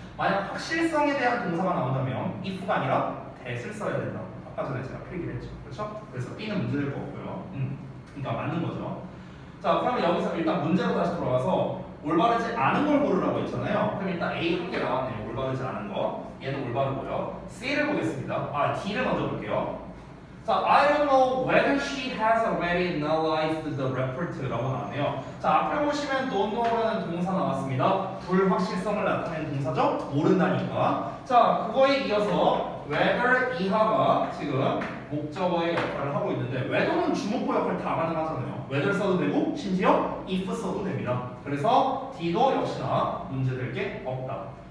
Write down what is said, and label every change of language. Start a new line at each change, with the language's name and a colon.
Korean: 만약 확실성에 대한 동사가 나온다면 if가 아니라 that을 써야 된다. 아까 전에 제가 필기를 했죠. 그렇죠? 그래서 B는 문제될 거 없고요. 그러니까 맞는 거죠. 자, 그러면 여기서 일단 문제로 다시 돌아와서 올바르지 않은 걸 고르라고 했잖아요. 그럼 일단 A 한 개 나왔네요. 올바르지 않은 거. 얘는 올바르고요. C를 보겠습니다. D를 먼저 볼게요.
English: 자, I don't know whether she has already analyzed the report
Korean: 라고 나왔네요. 자, 앞에 보시면 don't know라는 동사 나왔습니다. 불확실성을 나타내는 동사죠? 모른다니까. 자, 그거에 이어서 whether 이하가 지금 목적어의 역할을 하고 있는데 whether는 주목보 역할 다 가능하잖아요. whether 써도 되고 심지어 if 써도 됩니다. 그래서 D도 역시나 문제될 게 없다.